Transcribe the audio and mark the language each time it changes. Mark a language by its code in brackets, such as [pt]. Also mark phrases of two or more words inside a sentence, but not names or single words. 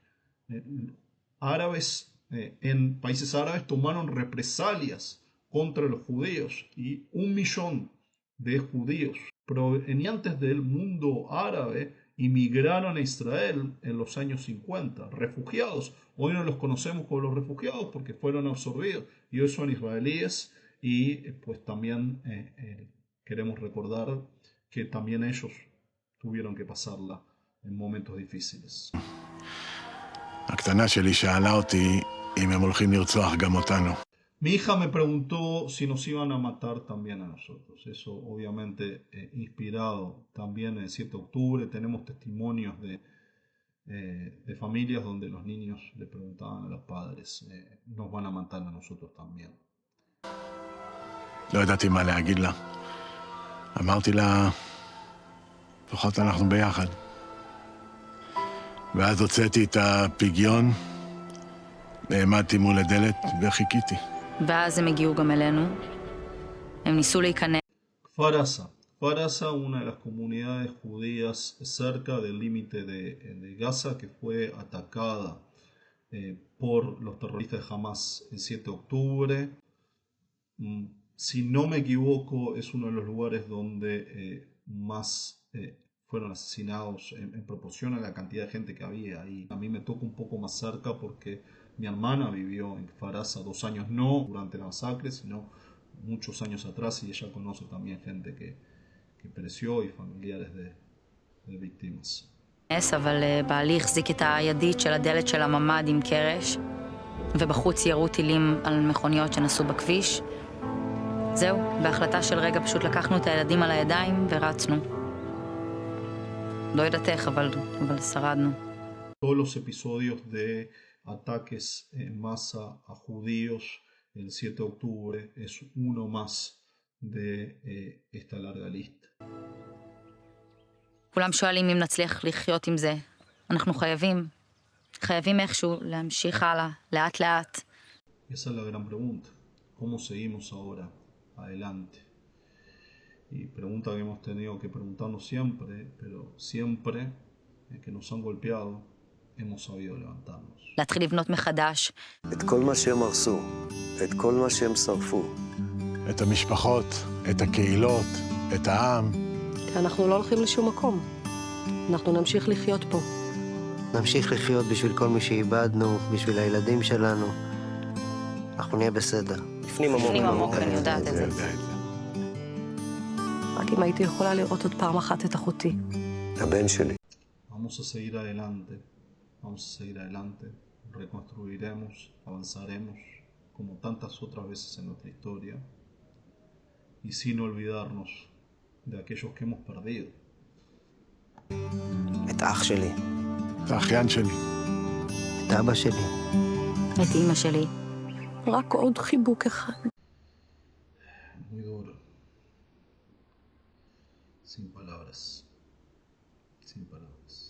[es] Árabes en países árabes tomaron represalias contra los judíos y 1 millón de judíos provenientes del mundo árabe inmigraron a Israel en los años 50, refugiados. Hoy no los conocemos como los refugiados porque fueron absorbidos y hoy son israelíes y pues también queremos recordar que también ellos tuvieron que pasarla en momentos difíciles. [he] הקטנה שלי שאלה אותי אם הם הולכים לרצוח גם אותנו. [es] Mi hija me preguntó si nos iban a matar también a nosotros. Eso obviamente inspirado también en el 7 de octubre. Tenemos testimonios de familias donde los niños le preguntaban a los padres, nos van a matar a nosotros también. [he] לא ידעתי מה להגיד לה. אמרתי לה, לפחות אנחנו ביחד. ואז הוצאתי את הפיגיון, נעמדתי מול הדלת וחיכיתי. ואז הם הגיעו גם אלינו. הם ניסו להיכנס. כפר עזה. [es] כפר עזה, una de las comunidades judías cerca del límite de Gaza, que fue atacada por los terroristas de Hamas el 7 de octubre. Si no me equivoco, es uno de los lugares donde más fueron asesinados en proporción a la cantidad de gente que había ahí. A mí me toca un poco más cerca porque mi hermana vivió en Kfar Aza 2 años, no durante la masacre, sino muchos años atrás, y ella conoce también gente que pereció y familiares de víctimas. [he] אבל בעלי החזיק את הידית של הדלת של הממ"ד עם קרש, ובחוץ ירו טילים על מכוניות שנסעו בכביש. זהו, בהחלטה של רגע פשוט לקחנו את הילדים על הידיים ורצנו. לא יודעת איך, אבל שרדנו. [es] Todos los episodios de ataques en masa a judíos el 7 de octubre es uno más de esta larga lista. [he] כולם שואלים אם נצליח לחיות עם זה. אנחנו חייבים איכשהו להמשיך הלאה, לאט לאט. [es] Esa es la gran pregunta. ¿Cómo seguimos ahora adelante? Y pregunta que hemos tenido que preguntarnos siempre, pero siempre que nos han golpeado, hemos sabido levantarnos. [he] להתחיל לבנות מחדש. את כל מה שהם הרסו, את כל מה שהם שרפו. את המשפחות, את הקהילות, את העם. אנחנו לא הולכים לשום מקום. אנחנו נמשיך לחיות פה. נמשיך לחיות בשביל כל מי שאיבדנו, בשביל הילדים שלנו. אנחנו נהיה בסדר. בפנים עמוק, אני יודעת את זה. רק אם הייתי יכולה לראות עוד פעם אחת את אחותי. הבן שלי. [es] Vamos a seguir adelante. Vamos a seguir adelante. Reconstruiremos, avanzaremos, como tantas otras veces en nuestra historia. Y sin olvidarnos de aquellos que hemos perdido. [he] את אח שלי. את האחיין שלי. את אבא שלי. את אמא שלי. רק עוד חיבוק אחד. [es] Muy duro. Sin palabras. Sin palabras.